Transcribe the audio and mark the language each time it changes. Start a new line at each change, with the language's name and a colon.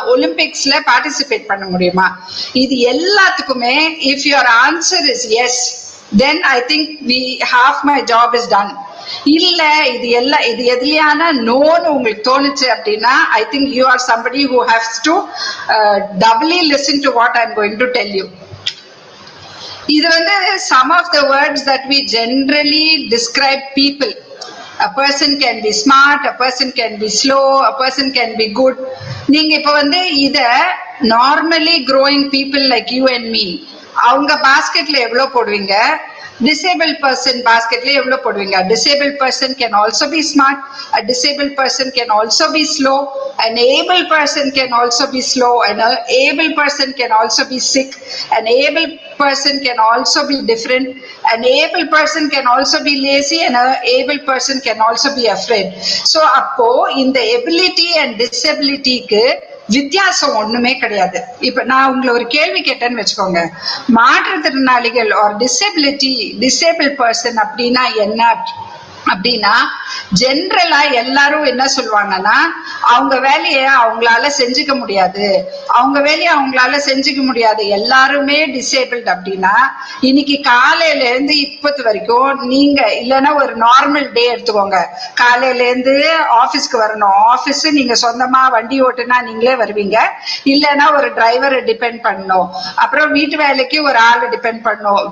Tamil: ஒலிம்பிக்ஸ்ல participate பண்ண முடியுமா? இது எல்லாத்துக்குமே
English: If your answer is yes, then I think half my job is done.
Tamil: இல்ல இது எதுலையான நோன்னு உங்களுக்கு தோணுச்சு அப்படின்னா
English: I think you are somebody who haves to doubly listen to what I am going to tell you.
Tamil: இது வந்து
English: some of the words that we generally describe people. A person can be smart, a person can be slow, a person can be good.
Tamil: நீங்க இப்ப வந்து இத normally
English: growing people like you and me
Tamil: அவங்க பாஸ்கெட்ல எவ்வளவு போடுவீங்க? Disabled person basket la evlo poduveenga?
English: Disabled person can also be smart, a disabled person can also be slow, an able person can also be slow, and an able person can also be sick, an able person can also be different, an able person can also be lazy, and an able person can also be afraid. So appo in the ability and disability ku
Tamil: வித்தியாசம் ஒண்ணுமே கிடையாது. இப்ப நான் உங்களை ஒரு கேள்வி கேட்டேன்னு வச்சுக்கோங்க, மாற்றுத்திறனாளிகள் ஒரு டிசேபிள் பர்சன் அப்படின்னா என்ன அப்படின்னா ஜென்ரலா எல்லாரும் என்ன சொல்லுவாங்கன்னா அவங்க வேலையை அவங்களால செஞ்சுக்க முடியாது, அவங்க வேலையை அவங்களால செஞ்சுக்க முடியாது, எல்லாருமே டிசேபிள்ட் அப்படின்னா இன்னைக்கு காலையில இருந்து இப்பத்து வரைக்கும் நீங்க இல்லைன்னா ஒரு நார்மல் டே எடுத்துக்கோங்க, காலையில இருந்து ஆபீஸ்க்கு வரணும், ஆபீஸ் நீங்க சொந்தமா வண்டி ஓட்டுனா நீங்களே வருவீங்க, இல்லைன்னா ஒரு டிரைவரை டிபெண்ட் பண்ணணும், அப்புறம் வீட்டு வேலைக்கு ஒரு ஆளை டிபெண்ட் பண்ணணும்.